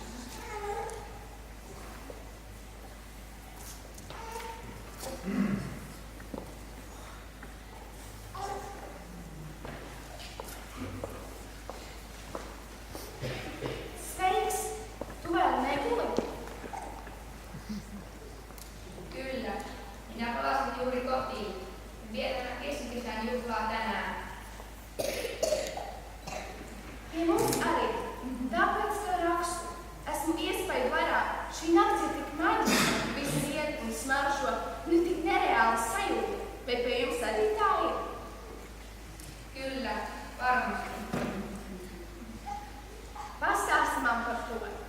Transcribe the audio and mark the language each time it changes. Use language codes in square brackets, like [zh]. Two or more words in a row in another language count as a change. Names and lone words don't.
[lv] Sveiks! Tu vēl neguli? [fi] Kyllä. Minä palasin juuri kotiin. Vietämme keskikesän juhlaa tänään. [lv] Pie mums arī. Tāpēc to rakstu. Esmu iespēju varā. Šī nakts ir tik maģiska, viss iet un smaržo, nu tik nereāli sajūta. Vai pie jums arī tā ir? [fi] Kyllä, varmasti. [lv] Pastāsti man par to.